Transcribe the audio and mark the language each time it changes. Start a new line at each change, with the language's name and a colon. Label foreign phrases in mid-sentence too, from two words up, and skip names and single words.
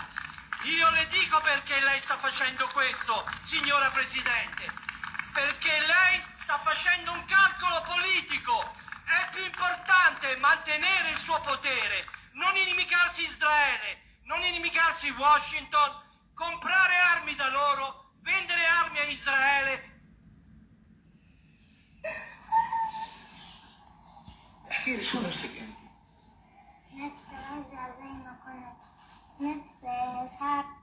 Italian: Io le dico perché lei sta facendo questo, signora Presidente, perché lei sta facendo un calcolo politico. È più importante mantenere il suo potere, non inimicarsi Israele, non inimicarsi Washington, comprare armi da loro, vendere armi a Israele.
Arabic: احكي شو نفسك انت؟ نفسي ارجع زي ما كنا، نفسي شعب